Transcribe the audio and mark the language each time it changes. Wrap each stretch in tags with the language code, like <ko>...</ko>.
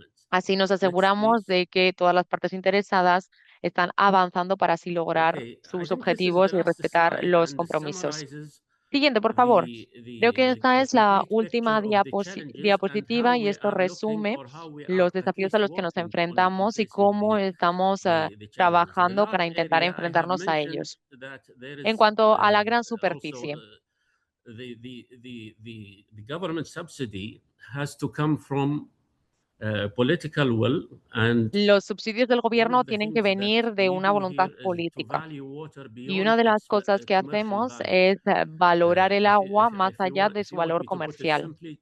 <es>Así nos aseguramos de que todas las partes interesadas están avanzando para así lograr sus objetivos y respetar los compromisos. Siguiente, por favor. Creo que esta es la última diapositiva y esto resume los desafíos a los que nos enfrentamos y cómo estamos trabajando para intentar enfrentarnos a ellos. En cuanto a la gran superficie,</es> <en>the government subsidy has to come from political will</en> <es>los subsidios del gobierno tienen que venir de una voluntad política. Y una de las cosas que hacemos es valorar el agua más allá de su valor comercial.</es>